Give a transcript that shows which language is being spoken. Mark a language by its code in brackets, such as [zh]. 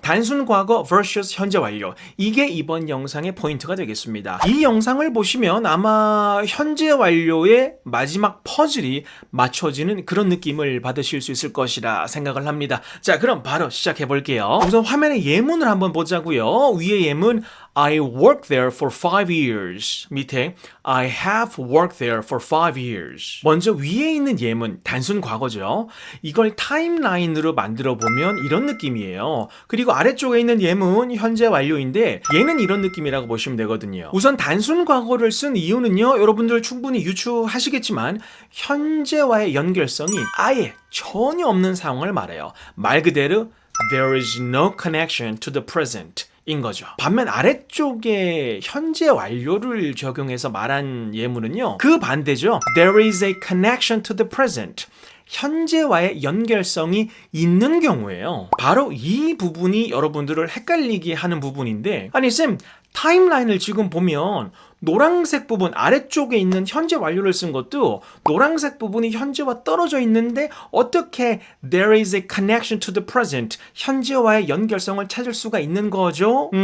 [ko] 단순 과거 vs 현재 완료. 이게 이번 영상의 포인트가 되겠습니다. 이 영상을 보시면 아마 현재 완료의 마지막 퍼즐이 맞춰지는 그런 느낌을 받으실 수 있을 것이라 생각을 합니다. 자, 그럼 바로 시작해 볼게요. 우선 화면에 예문을 한번 보자고요. 위에 예문 [en] I worked there for 5 years. [ko] 밑에 [en] I have worked there for 5 years. [ko] 먼저 위에 있는 예문, 단순 과거죠. 이걸 타임라인으로 만들어 보면 이런 느낌이에요. 그리고 아래쪽에 있는 예문, 현재 완료인데 얘는 이런 느낌이라고 보시면 되거든요. 우선 단순 과거를 쓴 이유는요. 여러분들 충분히 유추하시겠지만 현재와의 연결성이 아예 전혀 없는 상황을 말해요. 말 그대로 [en] There is no connection to the present. [ko] 인 거죠. 반면 아래쪽에 현재 완료를 적용해서 말한 예문은요. 그 반대죠. [en] There is a connection to the present. [ko] 현재와의 연결성이 있는 경우에요. 바로 이 부분이 여러분들을 헷갈리게 하는 부분인데, 아니 쌤, 타임라인을 지금 보면 노란색 부분 아래쪽에 있는 현재 완료를 쓴 것도 노란색 부분이 현재와 떨어져 있는데 어떻게 [en] there is a connection to the present [ko] 현재와의 연결성을 찾을 수가 있는 거죠?